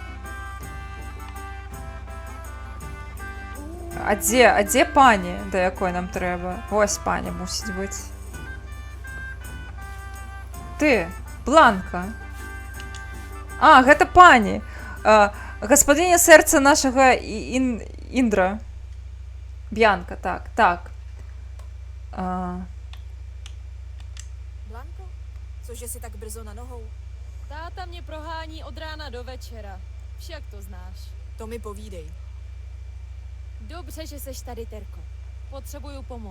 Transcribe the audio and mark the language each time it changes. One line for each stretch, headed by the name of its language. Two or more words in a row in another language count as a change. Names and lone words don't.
Belarusian: А дзе пані, да якой нам трэба? Вось пані мусіць быць. Ты, Бланка. Гэта пані. Гаспадыня сэрца нашага Індра. Б'янка, так.
Czech: Blanko, cože si tak brzo na nohou? Táta mě prohání od rána do večera. Však to znáš. To mi povídej. Dobře, že seš tady, Terko. Potřebuju pomoc.